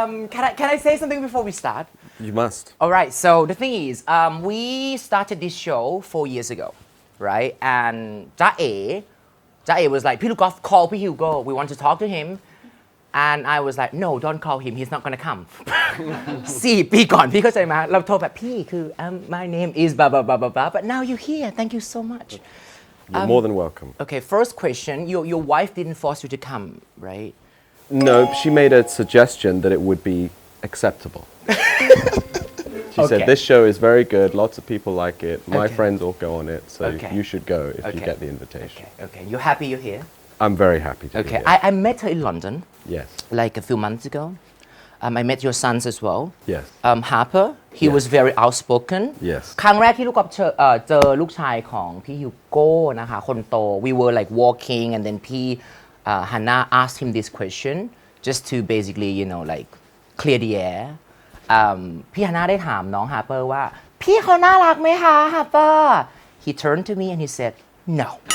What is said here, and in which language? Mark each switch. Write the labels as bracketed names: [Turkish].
[English] Can I say something before we start? You must. All right. So the thing is, we started this show 4 years ago, right? And จ๊ะเอ๋ was like, พี่ Loukgolf, call พี่ Hugo. We want to talk to him. And I was like, no, don't call him. He's not gonna come. [Thai] 4 ปีก่อนพี่เข้าใจไหมเราโทรแบบพี่คือ [English] my name is blah blah blah blah blah. But now you're here. Thank you so much. You're more than welcome. Okay, first question. Your wife didn't force you to come, right? No, she made a suggestion that it would be acceptable. She said, this show is very good. Lots of people like it. My friends all go on it. So you should go if you get the invitation. Okay. You're happy you're here? I'm very happy to be here. I met her in London. Yes. Like a few months ago. I met your sons as well. Yes. Harper, he was very outspoken. Yes. [Thai] ครั้งแรกที่ลูกกับเจอลูกชายของพี่ฮิวโก้นะคะคนโต [English] we were like walking and then [Thai] พี่Hannah [English] asked him this question just to basically like clear the air [Thai] พี่ Hannah ได้ถามน้อง Harper ว่าพี่เขาน่ารักไหมคะ [English] Harper he turned to me and he said no